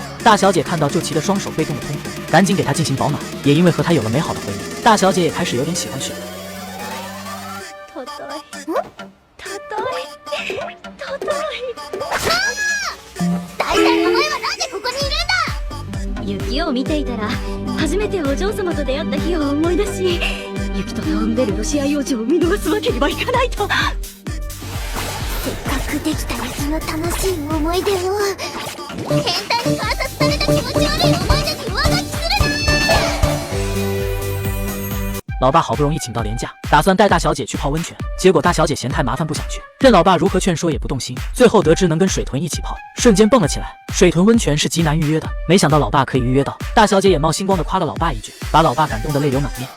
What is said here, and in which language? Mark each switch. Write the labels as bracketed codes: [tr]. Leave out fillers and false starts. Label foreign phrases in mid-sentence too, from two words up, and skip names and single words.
[zh] 大小姐看到旧奇的双手被冻得通红，赶紧给他进行保暖，也因为和他有了美好的回忆，大小姐也开始有点喜欢雪。 [ja] 雪を見ていたら初めてお嬢様と出会った日を思い出し、雪とタウンベルの試合王子を見逃すわけにはいかないと。せっかくできた雪の楽しい思い出を変態に観察された気持ち悪い思い出に上書きするな。 [zh] 老爸好不容易请到年假，打算带大小姐去泡温泉，结果大小姐嫌太麻烦不想去，任老爸如何劝说也不动心，最后得知能跟水豚一起泡，瞬间蹦了起来。水豚温泉是极难预约的，没想到老爸可以预约到，大小姐也冒星光的夸了老爸一句，把老爸感动得泪流满面。